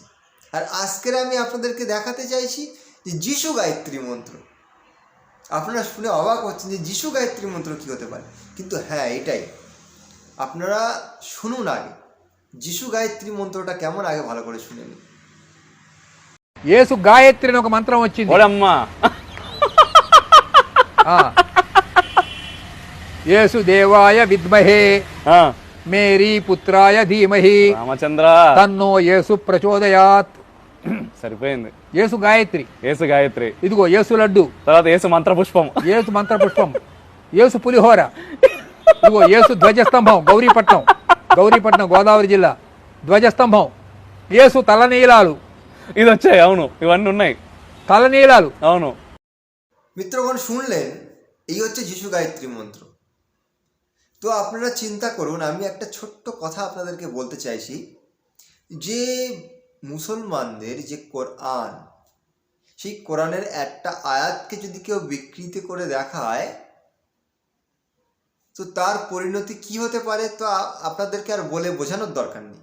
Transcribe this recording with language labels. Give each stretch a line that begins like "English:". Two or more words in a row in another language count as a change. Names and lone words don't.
Bangla: আর আজকের আমি আপনাদেরকে দেখাতে চাইছি যে যিশু গায়ত্রী মন্ত্র। আপনারা শুনে অবাক হচ্ছেন যে যিশু গায়ত্রী মন্ত্র কী হতে পারে, কিন্তু হ্যাঁ, এটাই। আপনারা শুনুন আগে যিশু গায়ত্রী মন্ত্রটা কেমন, আগে ভালো করে শুনে নিন।
Telugu: యేసు గాయత్రి అని ఒక మంత్రం వచ్చింది. ఓడమ్మా
Sanskrit: येसु देवाय विद्महे मेरी पुत्राय धीमहि
Telugu: రామచంద్ర
Sanskrit: तन्नो येसु प्रचोदयात्.
Telugu: సరిపోయింది. యేసు గాయత్రి, యేసు గాయత్రి, ఇదిగో యేసు లడ్డు, తర్వాత యేసు మంత్ర పుష్పం, యేసు మంత్ర పుష్పం, యేసు పులిహోర, ఇదిగో యేసు ధ్వజస్తంభం, గౌరీపట్నం గోదావరి జిల్లా ధ్వజస్తంభం, యేసు తలనీలాలు, ఇది వచ్చాయి. అవును, ఇవన్నీ ఉన్నాయి, తలనీలాలు। అవును
Bangla: মিত্রগণ, শুনলেন, এই হচ্ছে যিশু গায়ত্রী মন্ত্র। তো আপনারা চিন্তা করুন, আমি একটা ছোট্ট কথা আপনাদেরকে বলতে চাইছি, যে মুসলমানদের যে কোরআন, সেই কোরআনের একটা আয়াতকে যদি কেউ বিকৃত করে দেখায়, তো তার পরিণতি কি হতে পারে তো আপনাদেরকে আর বলে বোঝানোর দরকার নেই।